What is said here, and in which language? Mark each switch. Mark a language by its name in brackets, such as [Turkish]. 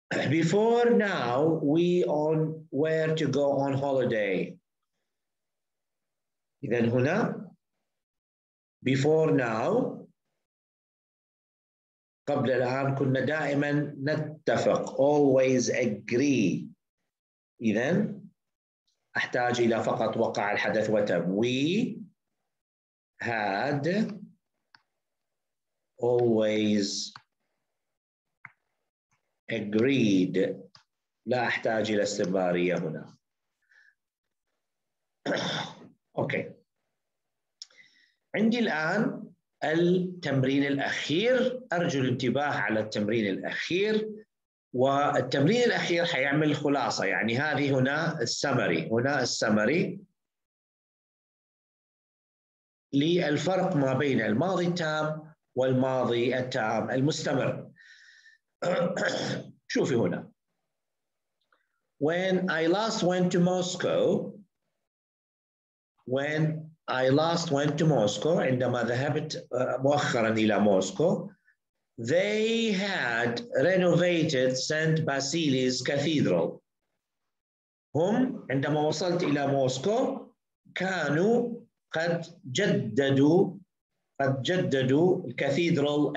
[English] Before now, we were to go on holiday. [Arabic] إذا هنا [English] before now، [Arabic] قبل الآن كنا دائما نتفق [English] always agree. [Arabic] إذا أحتاج إلى فقط وقع الحدث وتم. [English] We had always agreed. [Arabic] لا أحتاج إلى استمرارية هنا. أوكي. عندي الآن التمرين الأخير. أرجو الانتباه على التمرين الأخير، والتمرين الأخير حيعمل خلاصة. يعني هذه هنا السمري، هنا السمري للفرق ما بين الماضي التام والماضي التام المستمر. شوفي هنا. [English] When I last went to Moscow. When I last went to Moscow. [Arabic] عندما ذهبت مؤخرا إلى موسكو. [English] They had renovated St. Basilis Cathedral. [Arabic] هم عندما وصلت إلى موسكو كانوا قد جددوا الكاثيدرال.